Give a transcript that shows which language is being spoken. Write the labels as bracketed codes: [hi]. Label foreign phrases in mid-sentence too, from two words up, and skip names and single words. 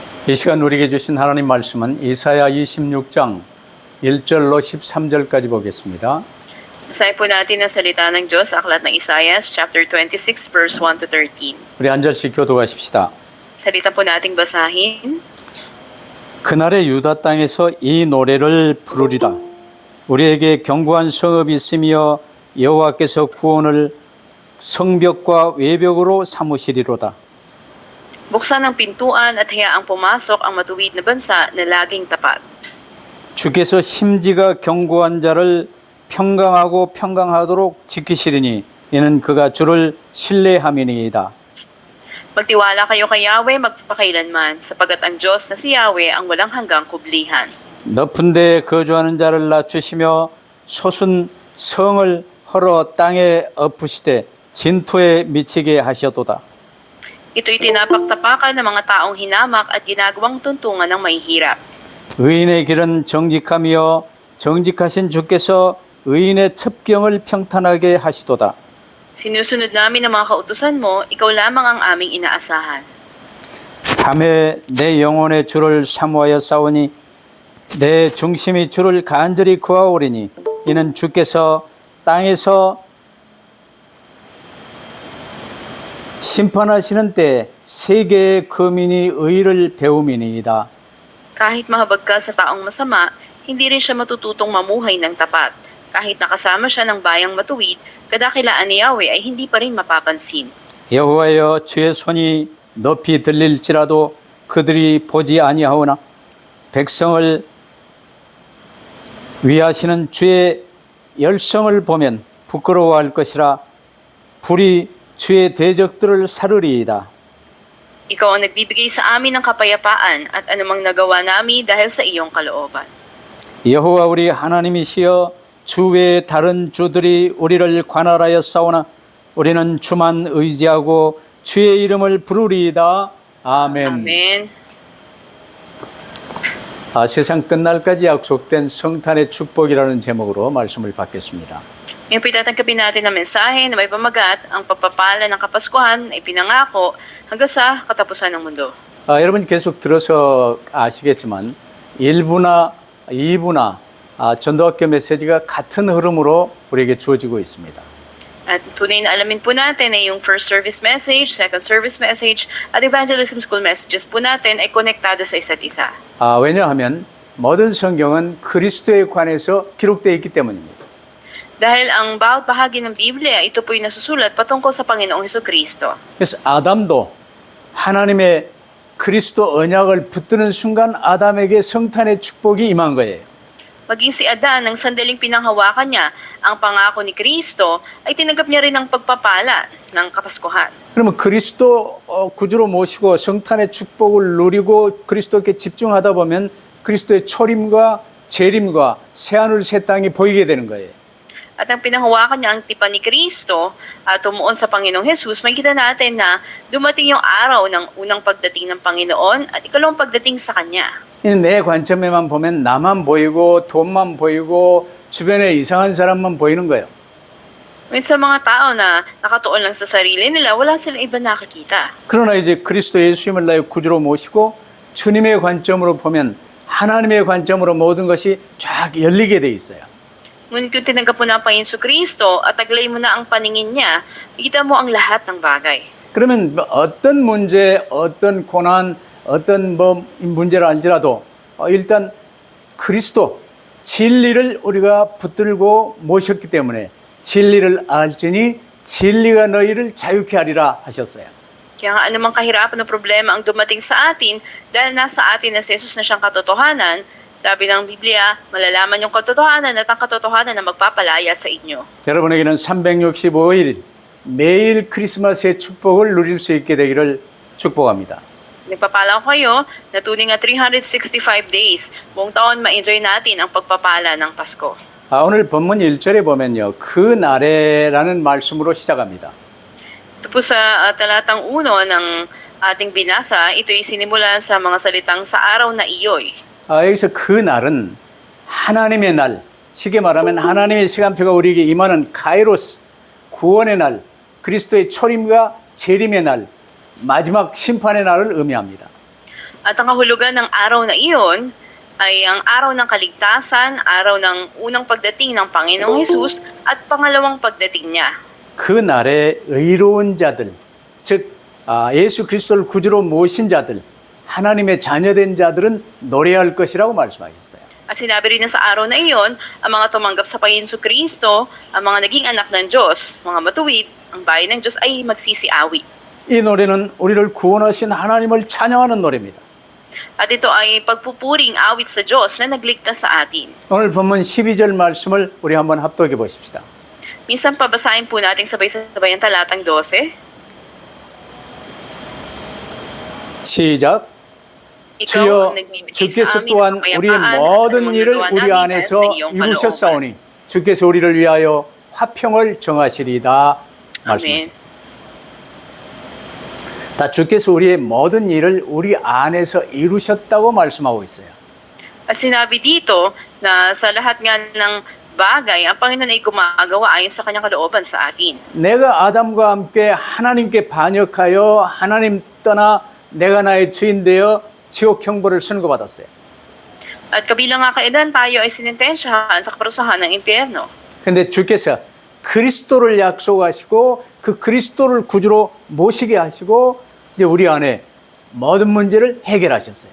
[ko] 이 시간 우리에게 주신 하나님 말씀은 이사야 26장 1절로 13절까지 보겠습니다. [tl] Basahin po natin ang salita ng Diyos sa aklat ng Isaias, [en] chapter 26, verse 1 to 13. [ko] 우리 한 절씩 교독하십시다. [tl] Salita po nating basahin. [ko] 그날의 유다 땅에서 이 노래를 부르리라. 우리에게 견고한 성읍이 있으며 여호와께서 구원을 성벽과 외벽으로 삼으시리로다. [tl] Buksan ang pintuan at hayaang pumasok ang matuwid na bansa na laging tapat. [ko] 주께서 심지가 견고한 자를 평강하고 평강하도록 지키시리니 이는 그가 주를 신뢰함이니이다. [tl] Magtiwala kayo kay Yahweh magpakailanman, sapagat ang Diyos na si Yahweh ang walang hanggang kublihan. [ko] 높은 데에 거주하는 자를 낮추시며 솟은 성을 헐어 땅에 엎으시되 진토에 미치게 하셨도다. [tl] Ito'y tinapaktapakan ng mga taong hinamak at ginagawang tuntungan ng mahihirap. [ko] 의인의 길은 정직하며 정직하신 주께서 의인의 첩경을 평탄하게 하시도다. [tl] Sinusunod namin ang mga kautusan mo, ikaw lamang ang aming inaasahan. [ko] 밤에 내 영혼의 주를 사모하여 싸우니 내 중심이 주를 간절히 구하오리니 이는 주께서 땅에서 심판하시는 때 세계의 거민이 의를 배움이니이다. [tl] Kahit mahabag ka sa taong masama, hindi rin siya matututong mamuhay ng tapat. Kahit nakasama siya ng bayang matuwid, kadakilaan ni Yahweh ay hindi pa rin mapapansin. [ko] 여호와여 주의 손이 높이 들릴지라도 그들이 보지 아니하오나 백성을 위하시는 주의 열성을 보면 부끄러워할 것이라 불이 주의 대적들을 사르리이다. [tl] Ikaw ang nagbibigay sa amin ng kapayapaan at anumang nagawa namin dahil sa iyong kalooban. [ko] 여호와 우리 하나님이시여 주 외에 다른 주들이 우리를 관할하여 싸우나 우리는 주만 의지하고 주의 이름을 부르리이다. 아멘. [tl] Amen. [ko] 세상 끝날까지 약속된 성탄의 축복이라는 제목으로 말씀을 받겠습니다. [tl] Ngayon po tatanggapin natin ang mensahe na may pamagat, ang pagpapala ng Kapaskuhan ay pinangako hanggang sa katapusan ng mundo. [ko] 여러분 계속 들어서 아시겠지만 1부나 2부나 전도학교 메시지가 같은 흐름으로 우리에게 주어지고 있습니다. [tl] At tunay na alamin po natin na yung [en] first service message, second service message, [tl] at evangelism school messages po natin ay konektado sa isa't isa. [ko] 왜냐하면 모든 성경은 그리스도에 관해서 기록되어 있기 때문입니다. [tl] Dahil ang bawat bahagi ng Biblia, ito po'y nasusulat patungkol sa Panginoong Hesukristo. [ko] 그래서 아담도 하나님의 그리스도 언약을 붙드는 순간 아담에게 성탄의 축복이 임한 거예요. [tl] Maging si Adan, nang sandaling pinanghawakan niya ang pangako ni Kristo, ay tinanggap niya rin ang pagpapala ng Kapaskuhan. [ko] 그러면 그리스도 구주로 모시고 성탄의 축복을 누리고 그리스도께 집중하다 보면 그리스도의 초림과 재림과 새하늘 새 땅이 보이게 되는 거예요. [tl] At ang pinanghawakan niya ang tipan ni Kristo at tumuon sa Panginoong Jesus, makikita natin na dumating yung araw ng unang pagdating ng Panginoon at ikalawang pagdating sa Kanya. [ko] 내 관점에만 보면 나만 보이고 돈만 보이고 주변에 이상한 사람만 보이는 거예요. [tl] Sa mga tao na nakatuon lang sa sarili nila, wala silang iba nakakita. [ko] 그러나 이제 그리스도 예수님을 나의 구주로 모시고 주님의 관점으로 보면 하나님의 관점으로 모든 것이 쫙 열리게 돼 있어요. [tl] Ngunit kung tinanggap mo na ang Panginoon Kristo at taglay mo na ang paningin niya, makikita mo ang lahat ng bagay. [ko] 그러면 어떤 문제, 어떤 고난, 어떤 문제를 알지라도 일단 그리스도 진리를 우리가 붙들고 모셨기 때문에 진리를 알지니 진리가 너희를 자유케 하리라 하셨어요. [tl] Kaya nga anumang kahirapan o problema ang dumating sa atin, dahil nasa atin na si Jesus na siyang katotohanan, sabi ng Biblia, malalaman yung katotohanan at ang katotohanan na magpapalaya sa inyo. [ko] 여러분에게는 365일 매일 크리스마스의 축복을 누릴 수 있게 되기를 축복합니다. [tl] Nagpapala ko kayo na tuning nga 365 days, buong taon ma-enjoy natin ang pagpapala ng Pasko. [ko] 오늘 본문 1절에 보면요. 그 날에라는 말씀으로 시작합니다. [tl] Ito po sa talatang 1 ng ating binasa, ito'y sinimulan sa mga salitang sa araw na iyo'y. [ko] 여기서 그 날은 하나님의 날, 쉽게 말하면 하나님의 시간표가 우리에게 임하는 카이로스, 구원의 날, 그리스도의 초림과 재림의 날, 마지막 심판의 날을 의미합니다. [tl] At ang kahulugan ng araw na iyon ay ang araw ng kaligtasan, araw ng unang pagdating ng Panginoong Hesus at pangalawang pagdating niya. [ko] 그날에 의로운 자들, 즉 예수 그리스도를 구주로 모신 자들, 하나님의 자녀된 자들은 노래할 것이라고 말씀하셨어요. [tl] At sinabi rin na sa araw na iyon, ang mga tumanggap sa Panginoon Kristo, ang mga naging anak ng Diyos, mga matuwid, ang bayan ng Diyos ay magsisiawi. [ko] 이 노래는 우리를 구원하신 하나님을 찬양하는 노래입니다. [tl] At ito ay pagpupuring awit sa Diyos na nagligtas sa atin. [ko] 오늘 본문 12절 말씀을 우리 한번 합독해 보십시다. [tl] Minsan pabasahin po natin sabay-sabay ang talatang 12. [ko] 시작. [tl] Ikaw [ko] 주여 [tl] ang nagbibigay [ko] 주께서 [tl] sa amin [ko] 또한 [tl] ng kapayapaan [ko] 우리의 [tl] at [ko] 모든 [tl] ang [ko] 일을 [tl] magagawa [ko] 우리 [tl] namin [ko] 안에서 [tl] sa iyong kalooban. [ko] 이루셨사오니 주께서 우리를 위하여 화평을 정하시리다 말씀하셨습니다. 다 주께서 우리의 모든 일을 우리 안에서 이루셨다고 말씀하고 있어요. [tl] At sinabi dito na sa lahat nga ng bagay, ang Panginoon ay gumagawa ayon sa kanyang kalooban sa atin. [ko] 내가 아담과 함께 하나님께 반역하여 하나님 떠나 내가 나의 주인 되어 지옥 형벌을 선고받았어요. [tl] At kabilang nga kailan tayo ay sinintensyahan sa kaparusahan ng impyerno. [ko] 근데 주께서 그리스도를 약속하시고 그 그리스도를 구주로 모시게 하시고 이제 우리 안에 모든 문제를 해결하셨어요.